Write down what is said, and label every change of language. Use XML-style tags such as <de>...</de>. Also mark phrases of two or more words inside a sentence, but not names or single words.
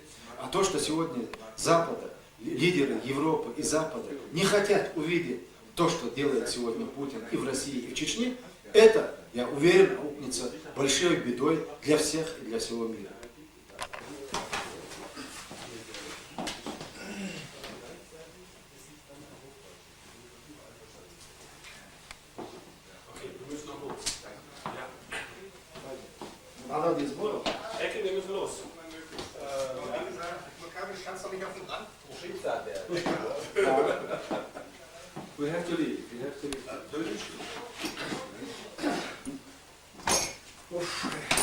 <ru>А то, что сегодня Запада, лидеры Европы и Запада не хотят увидеть то, что делает сегодня Путин и в России, и в Чечне, это, я уверен, аукнется большой бедой для всех и для всего мира. Надо без сборов?</ru> <de>Ecke, wir müssen los. Kannst du nicht auf den Rand?</de> <en>We have to leave. We have to leave.</en>